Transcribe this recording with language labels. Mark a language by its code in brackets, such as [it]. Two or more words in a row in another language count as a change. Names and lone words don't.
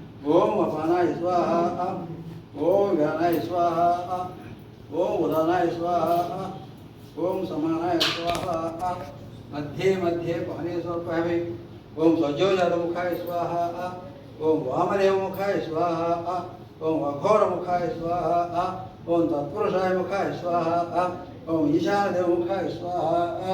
[sa] ఓం అపానాయ స్వాహ, ఓం వ్యానాయ స్వాహ, ఓం ఉదానాయ స్వాహ, ఓం సమానాయ స్వాహ. मध्ये मध्ये पानी समर्पयामि. ओम सज्जोजातमुखाय स्वाहा, ओम वामदेवमुखाय स्वाहा, ओम अघोरमुखाय स्वाहा, ओम तत्पुरुषाय मुखाय स्वाहा, ओम ईशानदेवमुखाय स्वाहा.